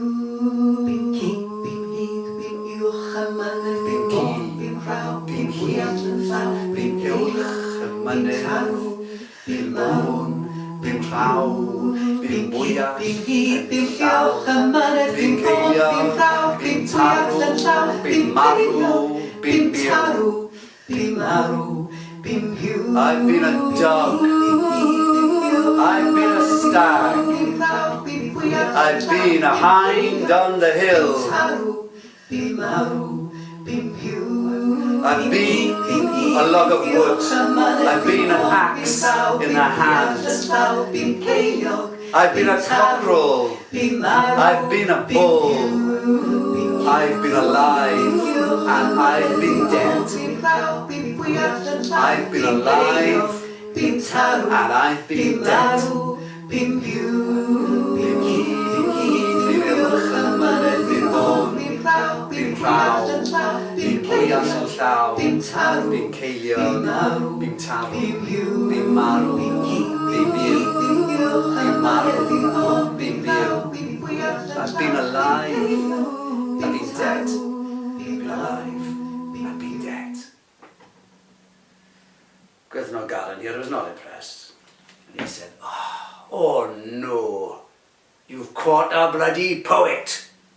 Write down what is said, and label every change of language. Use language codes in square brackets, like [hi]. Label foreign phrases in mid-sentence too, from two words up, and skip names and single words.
[cy] Bym ci, bym hydd, bym uwch y mynydd, bym bôn, bym rhaw, bym bwyall yn llaw, bym ceiliog, bym taro, bym marw, bym rhaw, bym bwyall yn llaw, bym ceiliog, bym taro, bym marw, bym taro, bym marw, bym piw. [en] I've been a dog. I've been a stag. I've been a hind on the hill. I've been a log of wood. I've been an axe in the hand. I've been a cockerel. I've been a bull. I've been alive and I've been dead. I've been alive and I've been dead. [cy] Bym uwch y mynydd, bym bôn, bym rhaw, bym bwyall yn llaw, bym ceiliog, bym taro, bym marw, bym byw, bym marw, bym byw. [en] I've been alive, I've been dead. Been alive, I've been dead. Gwyddnog Aran here was not impressed. What a bloody poet!